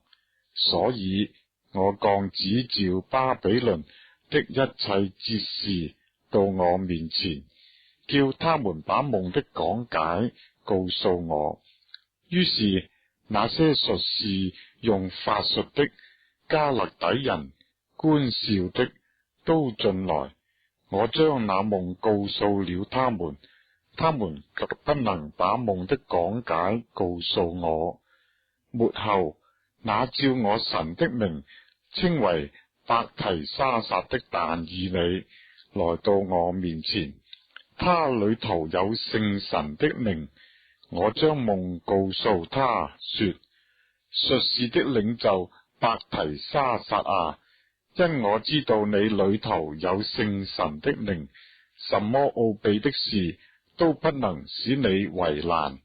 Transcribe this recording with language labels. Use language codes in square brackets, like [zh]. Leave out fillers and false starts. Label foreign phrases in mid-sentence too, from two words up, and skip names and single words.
[zh] 所以我降旨召巴比倫的一切哲士到我面前，叫他們把夢的講解告訴我。於是那些術士、用法術的、加勒底人、觀兆的都進來，我將那夢告訴了他們，他們卻不能把夢的講解告訴我。末後，那照我神的名稱為伯提沙撒的但以理來到我面前，他裏頭有聖神的靈。我將夢告訴他說：術士的領袖伯提沙撒啊，因我知道你裏頭有聖神的靈，什麼奧秘的事都不能使你為難。